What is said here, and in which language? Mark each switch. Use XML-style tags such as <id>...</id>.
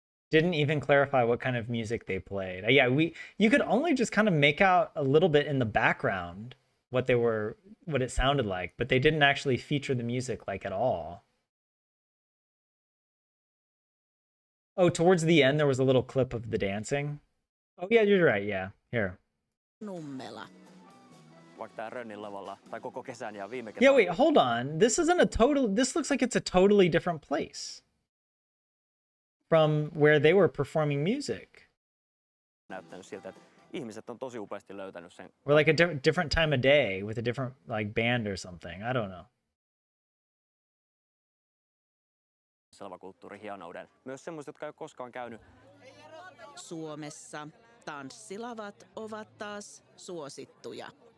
<en>Didn't even clarify what kind of music they played. Yeah, you could only just kind of make out a little bit in the background what it sounded like, but they didn't actually feature the music like at all. Oh, towards the end there was a little clip of the dancing. Oh yeah, you're right. Yeah, here. Nummela.</en> <fi>Vaikka tää Rönnin lavalla tai koko kesän ja viime Yeah, kesän.</fi> <en>wait, hold on. This looks like it's a totally different place from where they were performing music.</en> <fi>Näyttänyt siltä, että ihmiset on tosi upeasti löytänyt sen.</fi> <en>Or like a different time of day with a different like band or something. I don't know.</en> <fi>Selvakulttuurin hienouden. Myös semmoiset, jotka ei ole koskaan käynyt. Suomessa tanssilavat ovat taas suosittuja.</fi>